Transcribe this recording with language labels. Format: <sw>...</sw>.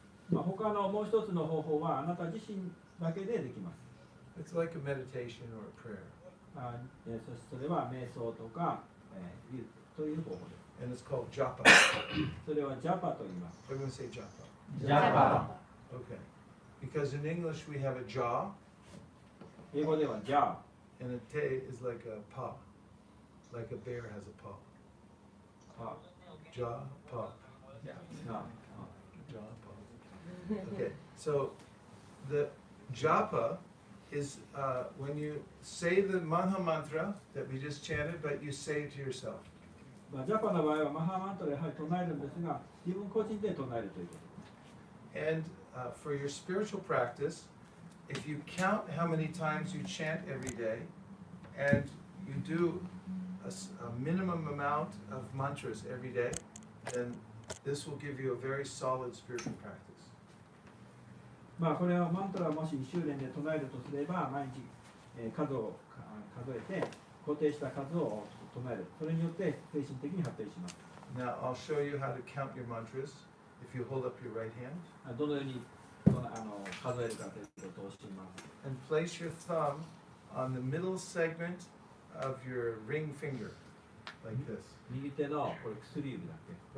<ja>まあ他のもう一つの方法はあなた自身だけでできます。</ja> <en>It's like a meditation or a prayer.</en> <ja>それは瞑想とか、という方法です。</ja> <en>And it's called japa.</en> <ja>それはジャパと言います。</ja> <en>Everyone say japa.</en> <ja>ジャパ。</ja> <en>Okay. Because in English we have a jaw,</en> <ja>英語ではジャ</ja> <en>and a te is like a paw. Like a bear has a paw.</en> <ja>パ。</ja> <en>Jaw, paw.</en> <ja>ジャ</ja> <en>Jaw, paw. Okay. So the japa is when you say the Maha mantra that we just chanted, but you say it to yourself.</en> <ja>ジャパの場合はマハマントでやはり唱えるんですが、自分個人で唱えるということです。</ja> <en>And for your spiritual practice, if you count how many times you chant every day, and you do a minimum amount of mantras every day, then this will give you a very solid spiritual practice.</en> <ja>まあこれはマントラをもし1周年で唱えるとすれば、毎日、数を数えて固定した数を唱える。それによって精神的に発展します。</ja> <en>Now I'll show you how to count your mantras if you hold up your right hand</en> <ja>どのように数えるかということを教えます。</ja> <en>and place your thumb on the middle segment of your ring finger, like this.</en> <ja>右手のこれ薬指だっけ</ja>